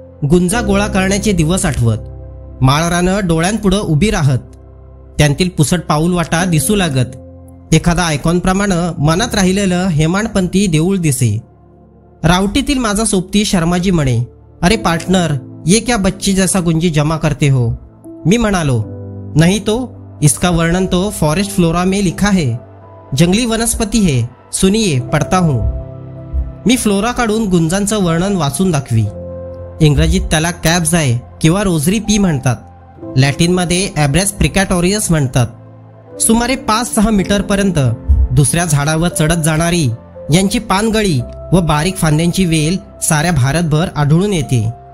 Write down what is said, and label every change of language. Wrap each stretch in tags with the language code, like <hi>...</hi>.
<mr>गुंजा गोळा करण्याचे दिवस आठवत. माळरानं डोळ्यांपुढं उभी राहत. त्यांतील पुसट पाऊलवाटा दिसू लागत. एखादा आयकॉनप्रमाणे मनात राहिलेलं हेमाडपंथी देऊळ दिसे. रावटीतील माझा सोबती शर्माजी म्हणे,</mr> <hi>अरे पार्टनर, ये क्या बच्ची जैसा गुंजी जमा करते हो.</hi> <mr>मी म्हणालो,</mr> <hi>नहीं तो, इसका वर्णन तो फॉरेस्ट फ्लोरा में लिखा है. जंगली वनस्पती है, सुनिये पढ़ता हूं.</hi> <mr>मी फ्लोरा काढून गुंजांचं वर्णन वाचून दाखवी. इंग्रजीत त्याला कॅब्स आहे किंवा रोझरी पी म्हणतात. लॅटिनमध्ये ॲब्रेस प्रिकॅटोरियस म्हणतात. सुमारे 5-6 मीटरपर्यंत दुसऱ्या झाडावर चढत जाणारी यांची पानगळी व बारीक फांद्यांची वेल साऱ्या भारतभर आढळून येते.</mr>